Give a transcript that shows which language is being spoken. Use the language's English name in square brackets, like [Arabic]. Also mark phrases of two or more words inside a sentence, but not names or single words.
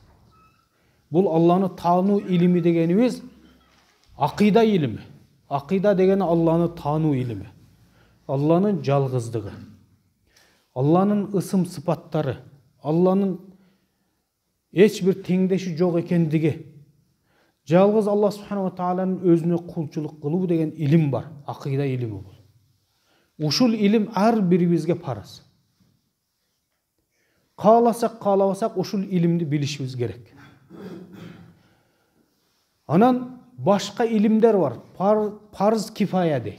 [Kyrgyz] Бул Алланы таануу илими дегенибиз акыйда илими. Акыйда дегени Алланы таануу илими. Алланын жалгыздыгы, Алланын ысым сыпаттары, Алланын эч бир теңдеши жок экендиги, жалгыз Алла [Arabic] سبحانه وتعالى [Kyrgyz] өзүнө кулчулук кылуу деген илим бар, акыйда илими бул. Ушул илим ар бирибизге парыз. Кааласак, каалабасак ушул илимди билишибиз керек. Анан башка илимдер бар, парыз кифая дейт.